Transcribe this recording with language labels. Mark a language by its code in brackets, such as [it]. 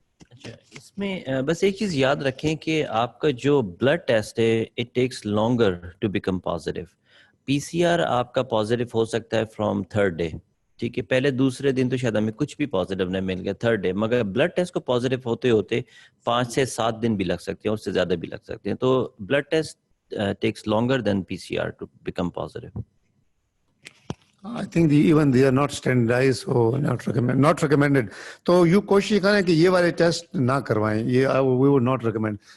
[ur] اچھا, اس میں بس ایک چیز یاد رکھیں کہ آپ کا جو بلڈ ٹیسٹ ہے [en] It takes longer to become positive. [ur] PCR آپ کا پازیٹیو ہو سکتا ہے فرام 3rd ڈے, ٹھیک ہے, پہلے دوسرے دن تو شاید ہمیں کچھ بھی پازیٹیو نہیں مل گیا 3rd ڈے, مگر بلڈ ٹیسٹ کو پازیٹیو ہوتے ہوتے 5 سے 7 دن بھی لگ سکتے ہیں, اور اس سے زیادہ بھی لگ سکتے ہیں. تو blood test [en] takes longer than PCR to become positive. I think even they are not standardized, so not recommended. [ur] تو you کوشش کریں کہ یہ والے ٹیسٹ نہ کروائیں, یہ [en] we would not recommend.